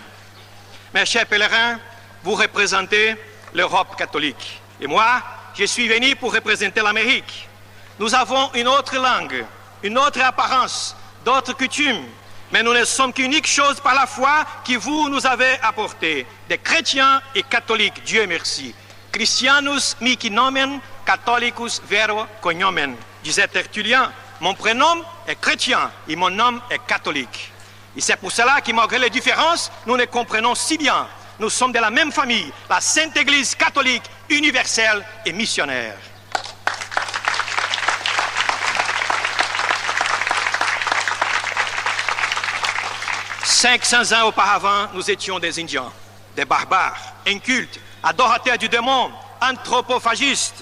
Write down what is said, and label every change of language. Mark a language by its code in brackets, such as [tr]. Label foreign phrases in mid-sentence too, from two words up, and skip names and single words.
[fr] Mes chers pèlerins, vous représentez l'Europe catholique. Et moi, je suis venu pour représenter l'Amérique. Nous avons une autre langue, une autre apparence, d'autres coutumes. Mais nous ne sommes qu'unique chose par la foi que vous nous avez apportée, des chrétiens et catholiques, Dieu merci. [la] Christianus mihi nomen, catholicus vero cognomen, [fr] disait Tertullien. Mon prénom est chrétien et mon nom est catholique. Et c'est pour cela que malgré les différences, nous nous comprenons si bien. Nous sommes de la même famille, la Sainte Église catholique, universelle et missionnaire. « 500 ans auparavant, nous étions des Indiens, des barbares, incultes, adorateurs du démon, anthropophagistes.